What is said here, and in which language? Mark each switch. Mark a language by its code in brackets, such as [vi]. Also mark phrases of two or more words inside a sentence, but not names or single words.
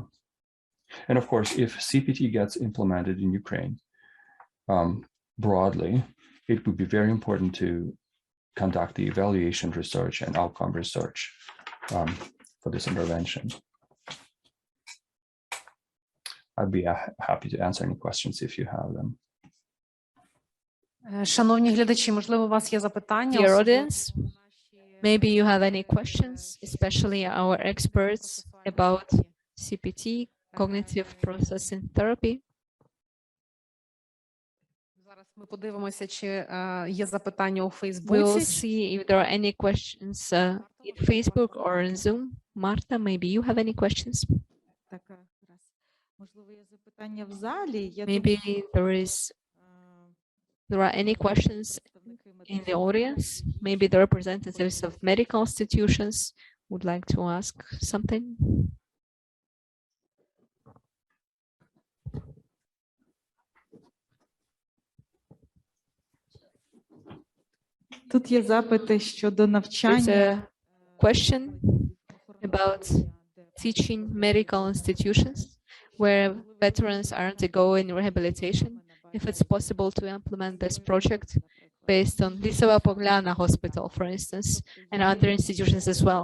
[en] And of course, if CPT gets implemented in Ukraine broadly, it would be very important to conduct the evaluation research and outcome research for this intervention. I'd be happy to answer any questions if you have them. [uk] Шановні глядачі, можливо, у вас є запитання? [en] Dear audience, maybe you have any questions, especially our experts about CPT, cognitive processing therapy. [uk] Зараз ми подивимося, чи є запитання у [en] We'll [uk] Фейсбуці. [en] see if there are any questions in Facebook or in Zoom. Marta, maybe you have any questions? [uk] Так, можливо, є запитання в залі. [en] Maybe there are any questions in the audience. Maybe the representatives of medical institutions would like to ask something. [uk] Тут є запити щодо [en] There's [uk] навчання. [en] a question about teaching medical institutions where veterans are undergoing rehabilitation, if it's possible to implement this project based on Lysova Poglana Hospital, for instance, and other institutions as well.